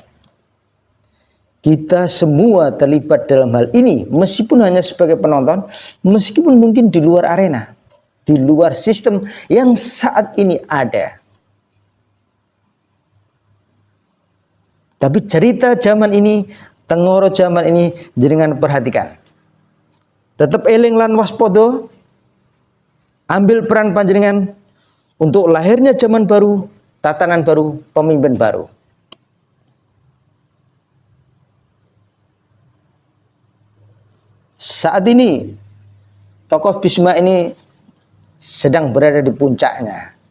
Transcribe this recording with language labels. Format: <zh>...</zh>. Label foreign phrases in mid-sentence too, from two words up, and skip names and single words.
<id>Kita semua terlibat dalam hal ini, meskipun hanya sebagai penonton, meskipun mungkin di luar arena, di luar sistem yang saat ini ada. Tapi cerita zaman ini, tengoro zaman ini, jenengan perhatikan.</id> <jv>Tetap eling lan waspodo,</jv> <id>ambil peran panjenengan untuk lahirnya zaman baru, tatanan baru, pemimpin baru. Saat ini tokoh Bhisma ini sedang berada di puncaknya.</id>